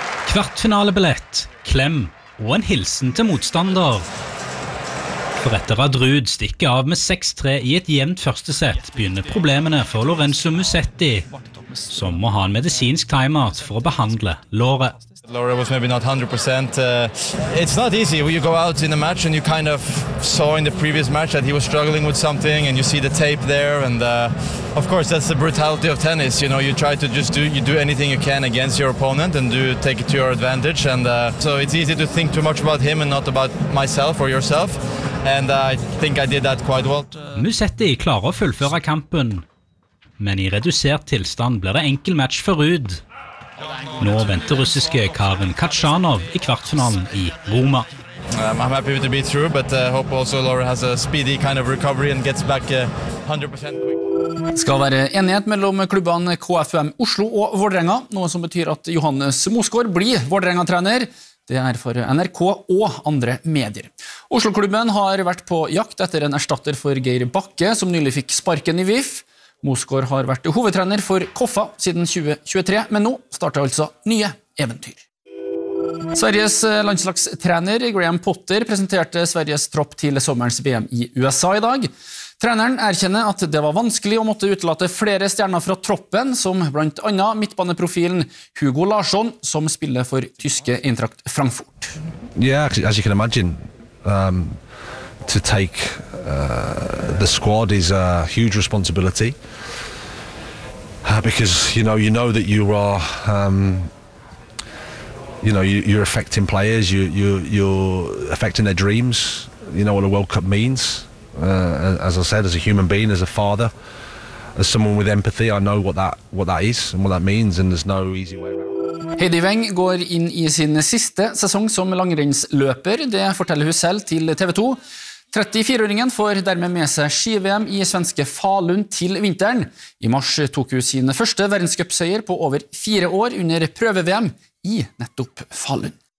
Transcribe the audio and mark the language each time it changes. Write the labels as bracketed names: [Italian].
[Norwegian] Kvartfinalebillett, klem og en hilsen til motstander. For etter at Ruud stikker av med 6-3 i et jevnt første sett, begynner problemene for Lorenzo Musetti, som må ha en medisinsk timeout for å behandle låret. [English] Laura was maybe not 100%. It's not easy. You go out in a match and you kind of saw in the previous match that he was struggling with something and you see the tape there. And of course, that's the brutality of tennis. You know, you try to just do anything you can against your opponent and take it to your advantage. And so it's easy to think too much about him and not about myself or yourself. And I think I did that quite well. [Norwegian] Musetti klarer å fullføre kampen. Men i redusert tilstand blir det enkel match for Ruud. Nå venter russiske Karen Khachanov i kvartfinalen i Roma. [English] I'm happy to be through, but I hope also Laura has a speedy kind of recovery and gets back 100% quick. [Norwegian] Skal være enighet mellom klubbene KFUM Oslo og Vålerenga, noe som betyr at Johannes Mosgaard blir Vålerenga-trener. Det for NRK og andre medier. Oslo-klubben har vært på jakt etter en erstatter for Geir Bakke, som nylig fikk sparken i VIF. Mosgaard har vært hovedtrener for Koffa siden 2023, men nå starter altså nye eventyr. Sveriges landslagstrener Graham Potter presenterte Sveriges tropp til sommerens VM i USA i dag. Treneren erkjenner at det var vanskelig å måtte utelate flere stjerner fra troppen, som blant annet midtbaneprofilen Hugo Larsson, som spiller for tyske Eintracht Frankfurt. [English] Yeah, as you can imagine, to take the squad is a huge responsibility because you know that you are you're affecting players, you're affecting their dreams. You know what a World Cup means, as I said, as a human being, as a father, as someone with empathy, I know what that is and what that means, and there's no easy way around. [Norwegian] Heidi Weng går inn i sin siste sesong som langrennsløper, det forteller hun selv til TV2. 34-åringen får dermed med seg ski-VM i svenske Falun til vinteren. I mars tok hun sin første verdenscupseier på over 4 år under prøve-VM i nettopp Falun.